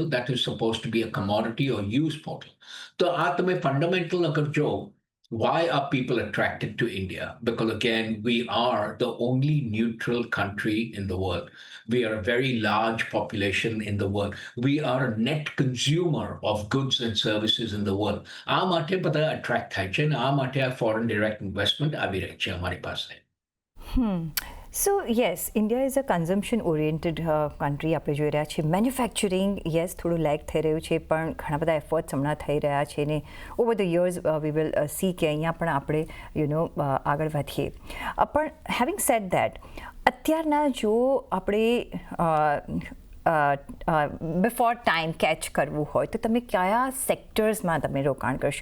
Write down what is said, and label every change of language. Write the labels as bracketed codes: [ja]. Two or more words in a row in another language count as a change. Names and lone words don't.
[en] That is supposed to be a commodity or use portal. So [gu] આ તમે [en] fundamental [gu] અગર જો, [en] why are people attracted to India? Because again, we are the only neutral country in the world. We are a very large population in the world. We are a net consumer of goods and services in the world. [gu] આ માટે બધા attract થાય છે અને આ માટે આ [en] foreign direct investment [gu] આવી રહી છે અમારી પાસે. [en] So yes, India is a consumption oriented country. [gu] આપણે જોઈ રહ્યા છીએ [en] manufacturing yes [gu] થોડું લેગ થઈ રહ્યું છે, પણ ઘણા બધા એફર્ટ્સ હમણાં થઈ રહ્યા છે ને [en] over the years we will see [gu] કે અહીંયા પણ આપણે આગળ વધીએ. પણ [en] having said that, [gu] અત્યારના જો આપણે [en] before time [gu] કેચ કરવું હોય તો તમે કયા સેક્ટર્સમાં તમે રોકાણ કરશો?